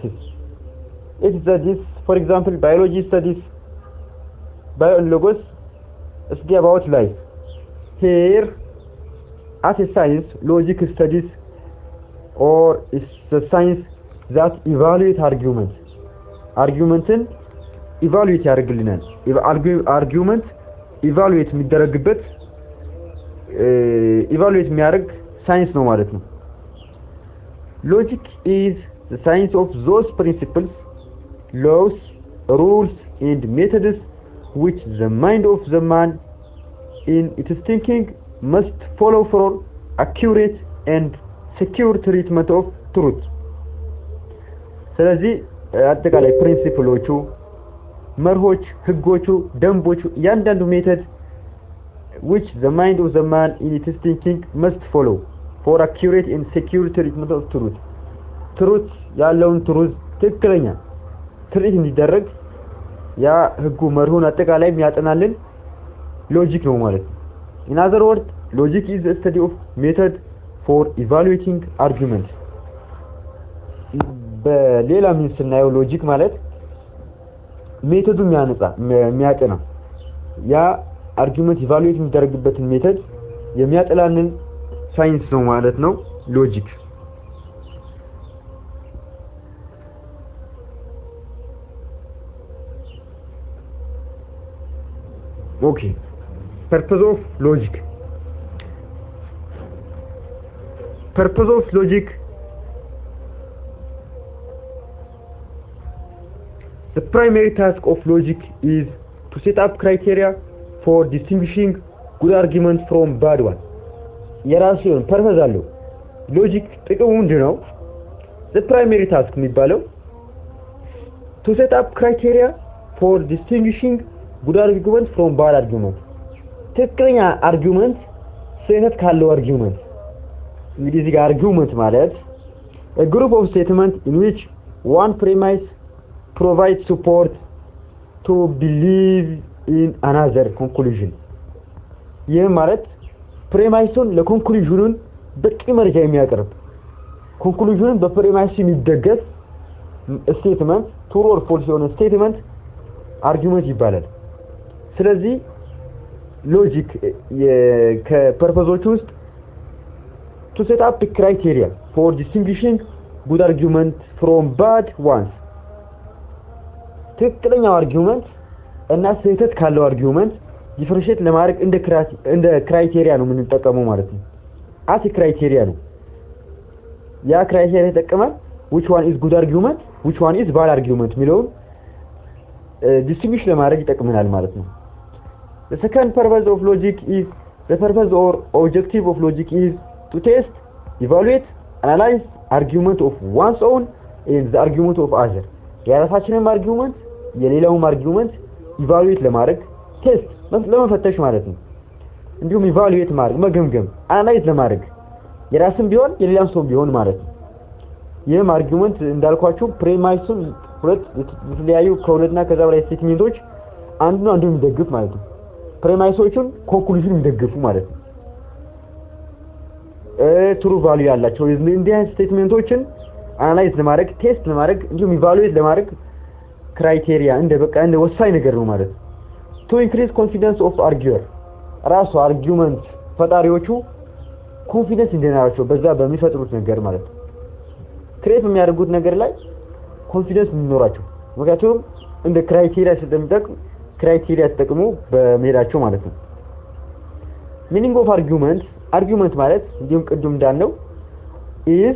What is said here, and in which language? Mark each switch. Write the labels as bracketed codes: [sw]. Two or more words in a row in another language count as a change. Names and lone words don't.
[en] It studies, for example, biology studies biologos study about life. Here, as a science, logic studies or is a science that evaluates arguments. Arguments evaluate ያደርግልናል። argument evaluate [am] የሚደረግበት evaluate የሚያደርግ ሳይንስ ነው ማለት ነው። [en] Logic is the science of those principles, laws, rules and methods which the mind of the man in its thinking must follow for accurate and secure treatment of truth. [am] ስለዚህ አጠቃላይ ፕሪንሲፕሎቹ፣ መርሆች፣ ህጎቹ፣ ደንቦቹ ያንዳንዱ ሜተድ [en] which the mind of the man in its thinking must follow for accurate and secure treatment of truth [am] ያለውን truth ትክክለኛ ትሪት እንዲደረግ ያ ህጉ መርሁን አጠቃላይ የሚያጠናልን ሎጂክ ነው ማለት ነው። [en] in other words logic is the study of method for evaluating arguments [am] በሌላ ምን ስናየው ሎጂክ ማለት ሜተዱ የሚያጠና ያ አርጊውመንት ኢቫሉዌት የሚደረግበትን ሜተድ የሚያጠላልን ሳይንስ ነው ማለት ነው ሎጂክ። [en] okay purpose of logic the primary task of logic is to set up criteria for distinguishing good arguments from bad ones [am] የራሱ የሆነ ፐርፐዝ አለው ሎጂክ ጥቅሙ ምንድነው? [en] the primary task የሚባለው to set up criteria for distinguishing good arguments from bad arguments [am] ትክክለኛ አርጊውመንት ስህተት ካለው አርጊውመንት እንግዲህ እዚህ ጋር አርጊውመንት ማለት [en] a group of statements in which one premise provides support to believe in another conclusion [am] ይህ ማለት ፕሬማይሱን ለኮንክሉዥኑን በቂ መረጃ የሚያቀርብ ኮንክሉዥኑን በፕሬማይሱ የሚደገፍ ስቴትመንት [en] true or false [am] የሆነ ስቴትመንት አርጊውመንት ይባላል። ስለዚህ ሎጂክ ከፐርፐዞች ውስጥ [en] to set up the criteria for distinguishing good argument from bad ones [am] ትክክለኛው አርጊውመንት እና ስህተት ካለው አርጊውመንት ዲፈረንሺየት ለማድረግ እንደ ክራይቴሪያ ነው የምንጠቀመው ማለት ነው። አት ክራይቴሪያ ነው ያ ክራይቴሪያ ተጠቅመን [en] which one is good argument which one is bad argument [am] የሚለውን ዲስቲንግዊሽ ለማድረግ ይጠቅመናል ማለት ነው። [en] the second purpose of logic is the purpose or objective of logic is to test evaluate analyze argument of one's own and the argument of other [am] የራሳችንን አርጊውመንት የሌላውን አርጊውመንት ኢቫሉዌት ለማድረግ ቴስት ለመፈተሽ ማለት ነው። እንዲሁም ኢቫሉዌት ማድረግ መገምገም አናላይዝ ለማድረግ የራስን ቢሆን የሌላም ሰው ቢሆን ማለት ነው። ይህም አርጊውመንት እንዳልኳችሁ ፕሬማይሱን ሁለት የተለያዩ ከሁለትና ከዛ በላይ ስቴትመንቶች አንዱን የሚደግፍ ማለት ነው። ፕሬማይሶቹን ኮንክሉዥን የሚደግፉ ማለት ነው። [en] true value [am] ያላቸው እንዲህ አይነት ስቴትመንቶችን አናላይዝ ለማድረግ ቴስት ለማድረግ እንዲሁም ኢቫሉዌት ለማድረግ ክራይቴሪያ እንደ ወሳኝ ነገር ነው ማለት ነው። [en] to increase confidence of arguer [am] ራሱ አርጊውመንት ፈጣሪዎቹ ኮንፊደንስ እንዲኖራቸው በዛ በሚፈጥሩት ነገር ማለት ነው። ክሬት የሚያደርጉት ነገር ላይ ኮንፊደንስ እንዲኖራቸው ምክንያቱም እንደ ክራይቴሪያ ስለሚጠቅም ክራይቴሪያ ተጠቅሞ በመሄዳቸው ማለት ነው። [en] meaning of argument [am] ማለት እንዲሁም ቅድም እንዳልነው is